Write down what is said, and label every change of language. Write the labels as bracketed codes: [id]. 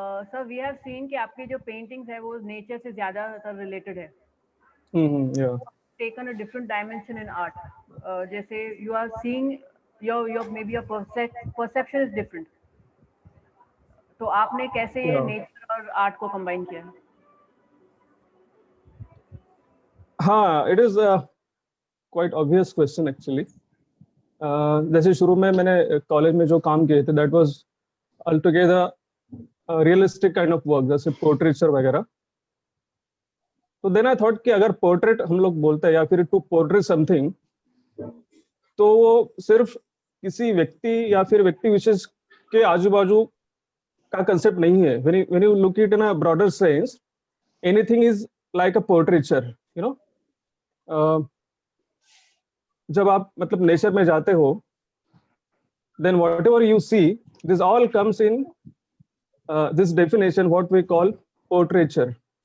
[en] Sir, we have seen [hi] कि आपकी जो paintings है वो nature से ज़्यादातर related है. [en] Yeah. Taken a different dimension in art. जैसे you are seeing your maybe your perception is different. [hi] तो आपने कैसे ये nature और art को combine किया? [en] हाँ, it is a quite obvious question actually. [hi] जैसे शुरू में मैंने कॉलेज में जो काम किए थे, [en] that was altogether a realistic kind of work, [hi] जैसे portraiture वगैरह. तो [en] then I thought [hi] कि अगर portrait हम लोग बोलते हैं या फिर [en] to portray something, [hi] तो वो सिर्फ किसी व्यक्ति या फिर व्यक्ति विशेष के आजू बाजू का कंसेप्ट नहीं है. [en] When you look it in a broader sense, anything is like a portraiture, you know. [hi] जब आप मतलब नेचर में जाते हो, [en] then whatever you see, this all comes in this definition what we call portraiture.